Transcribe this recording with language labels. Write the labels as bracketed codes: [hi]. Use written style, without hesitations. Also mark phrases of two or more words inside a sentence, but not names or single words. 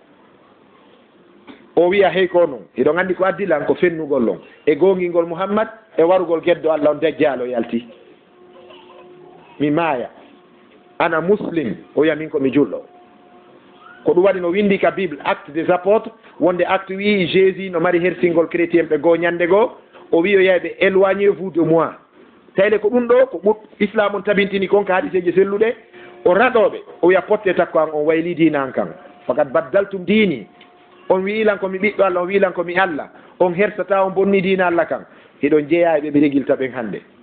[ff] o wiya hey ko noon iɗo gandi ko addilan ko fennugol on e gongingol Muhammad e warugol geddo Allah on dejjalo yalti mi maaya ana muslim o wiya min komi julɗo ko ɗum waɗi no windi ka bible [fr] acte des apôtres [ff] wonde acte wi Jésus no mari hersingol chrétien ɓe goo ñande goo o wi o yeyɓe [fr] éloignez-vous de moi [ff] tayle ko ɗum ɗo ko islam on tabintini kon ka hadiseji selluɗe o raɗoɓe o wiya potte takko an on wayli dina an kan fakat baddaltum dini on wiilan komi ɓiɗɗo Allah on wiilan komi Allah on hersata on bonni dina Allah kan hiɗon jeeya ɓe regilta ɓen hannde